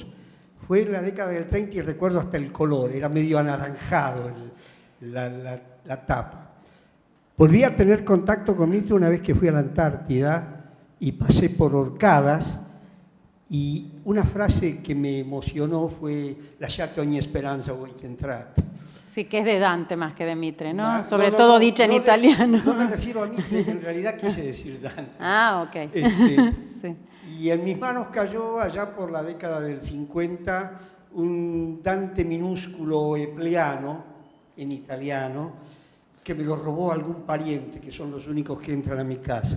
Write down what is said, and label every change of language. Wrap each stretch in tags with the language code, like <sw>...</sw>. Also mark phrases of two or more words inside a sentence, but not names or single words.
<es>Fue en la década del 30 y recuerdo hasta el color, era medio anaranjado la tapa. Volví a tener contacto con Mitre una vez que fui a la Antártida y pasé por Orcadas, y una frase que me emocionó fue</es> <it>«Lasciate ogni speranza voi che entrate».</it> <es>Sí, que es de Dante más que de Mitre, ¿no? Sobre todo dicha en italiano. No me refiero a Mitre, en realidad quise decir Dante. Ah, ok. Sí. Y en mis manos cayó allá por la década del 50 un Dante minúsculo Epliano, en italiano, que me lo robó algún pariente, que son los únicos que entran a mi casa.</es>